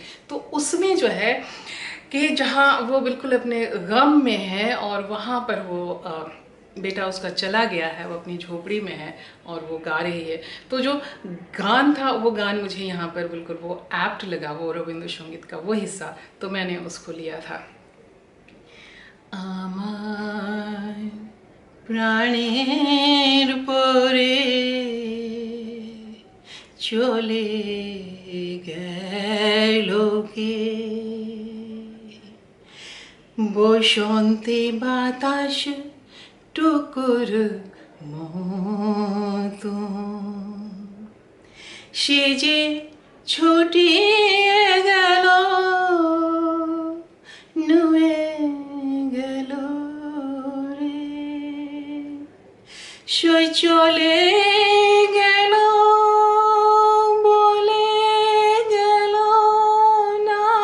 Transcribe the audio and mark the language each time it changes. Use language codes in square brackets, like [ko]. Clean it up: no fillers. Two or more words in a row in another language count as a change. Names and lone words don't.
[hi] तो उसमें जो है कि जहाँ वो बिल्कुल अपने गम में है और वहाँ पर वो बेटा उसका चला गया है, वो अपनी झोपड़ी में है और वो गा रही है। तो जो गान था वो गान मुझे यहाँ पर बिल्कुल वो एप्ट लगा, वो रविंद्र संगीत का वो हिस्सा, तो मैंने उसको लिया था। [bn] আমার প্রাণের পরে চলে গেল কে বসন্তে বাতাস টুকুর মতো সে যে ছুটিয়ে গেল নুয়ে গেল রে সই চলে গেল বলে গেল না